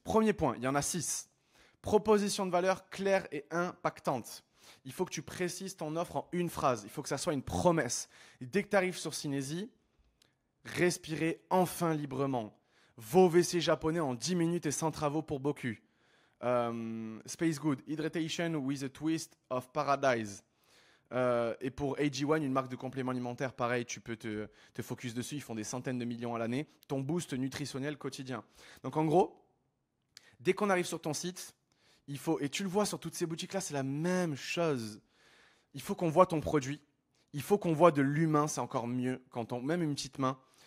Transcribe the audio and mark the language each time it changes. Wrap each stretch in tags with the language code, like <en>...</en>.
<fr>Premier point, il y en a 6. Proposition de valeur claire et impactante. Il faut que tu précises ton offre en une phrase. Il faut que ça soit une promesse. Et dès que tu arrives sur Synésie, respirez enfin librement. Vos WC japonais en 10 minutes et sans travaux pour Boku.</fr> <en>Space Good, Hydration with a Twist of Paradise.</en> <fr>Et pour AG1, une marque de compléments alimentaires, pareil, tu peux te focus dessus. Ils font des centaines de millions à l'année. Ton boost nutritionnel quotidien. Donc en gros, dès qu'on arrive sur ton site, il faut, et tu le vois sur toutes ces boutiques-là, c'est la même chose. Il faut qu'on voit ton produit. Il faut qu'on voit de l'humain, c'est encore mieux. Même une petite main.</fr>